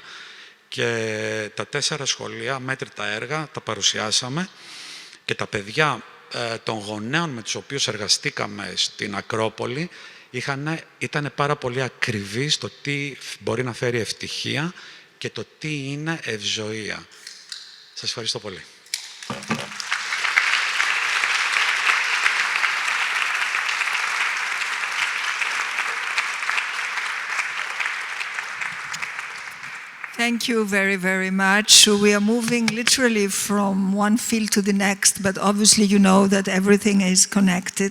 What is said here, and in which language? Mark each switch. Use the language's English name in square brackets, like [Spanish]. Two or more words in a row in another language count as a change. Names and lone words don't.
[Greek] Και τα 4 σχολεία, μέτρητα έργα, τα παρουσιάσαμε και τα παιδιά των γονέων με τους οποίους εργαστήκαμε στην Ακρόπολη ήταν πάρα πολύ ακριβείς στο τι μπορεί να φέρει ευτυχία και το τι είναι ευζοία. Σας ευχαριστώ πολύ. [English] Thank you very, very much. We are moving literally from one field to the next, but obviously you know that everything is connected.